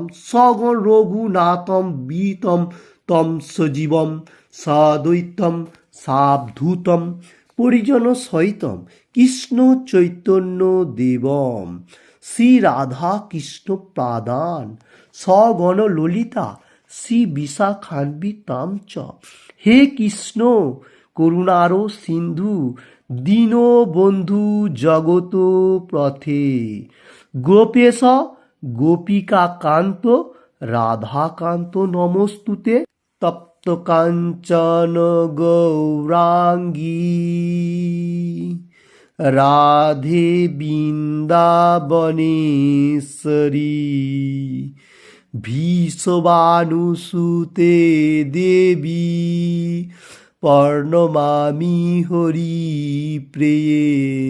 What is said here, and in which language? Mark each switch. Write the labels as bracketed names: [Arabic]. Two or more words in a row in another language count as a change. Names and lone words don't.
[Sanskrit] सगण रघुनाथं वीतं तं सजीवं साद्वैतं सावधूतं परिजन सहितं कृष्ण चैतन्य देवं श्री राधा कृष्ण पादान सगण ललिता श्री विशाखान्वितां च। हे कृष्ण করুণারো সিন্ধু দীনবন্ধু জগত পথে গোপেশ গোপিকা কান্ত রাধাকান্ত নমস্তুতে। তপ্ত কাঞ্চন গৌরাঙ্গী রাধে বৃন্দাবনেশ্বরী ভীষবানুসুতে দেবী প্রণমামি হরিপ্রিয়ে।